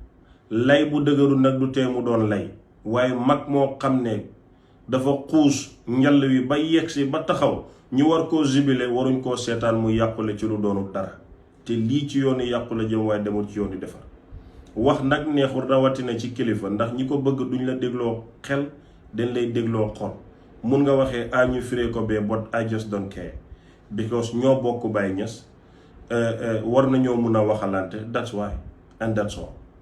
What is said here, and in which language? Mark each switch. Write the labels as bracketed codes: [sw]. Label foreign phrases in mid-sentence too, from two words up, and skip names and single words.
[wo] lay bu dëgëru nag du tee mu doon lay, waaye mag moo xam ne dafa xuus njall wi ba yegsi ba taxaw, ñu war koo jibile waruñ koo seetaan mu yàqule ci lu doonu dara. te lii ci yoonu yàqule jëm, waaye demul ci yoonu defar. wax nag neexul, rawatina ci kilifa, ndax ñi ko bëgg duñ la dégloo xel, dañ lay dégloo xol. mun nga waxee a ñu firee ko bee, [en] but I just don't care, because [wo] ñoo bokk [en] Baye Niass. [wo] war nañoo mun a waxalante, [en] that's why and that's all.